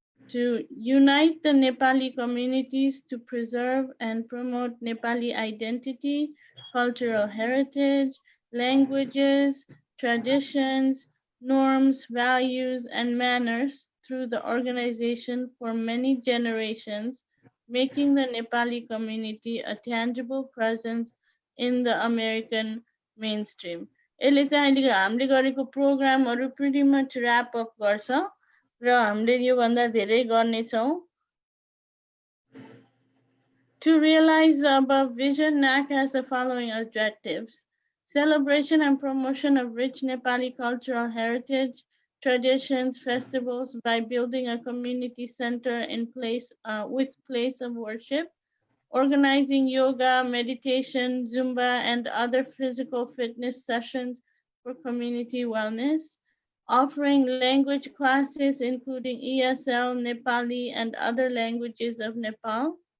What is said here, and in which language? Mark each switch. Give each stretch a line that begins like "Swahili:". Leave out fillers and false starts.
English: to unite the Nepali communities to preserve and promote Nepali identity, cultural heritage, languages, traditions, norms, values, and manners through the organization for many generations, making the Nepali community a tangible presence in the American mainstream.
Nepali: यसले चाहिँ अहिले हामीले गरेको प्रोग्रामहरू
English: pretty much wrap up
Nepali: गर्छ र हामीले योभन्दा धेरै गर्नेछौँ.
English: To realize the above vision, NAC has the following objectives: celebration and promotion of rich Nepali cultural heritage, traditions, festivals by building a community center in place with place of worship, organizing yoga, meditation, Zumba, and other physical fitness sessions for community wellness, offering language classes including ESL, Nepali, and other languages of Nepal,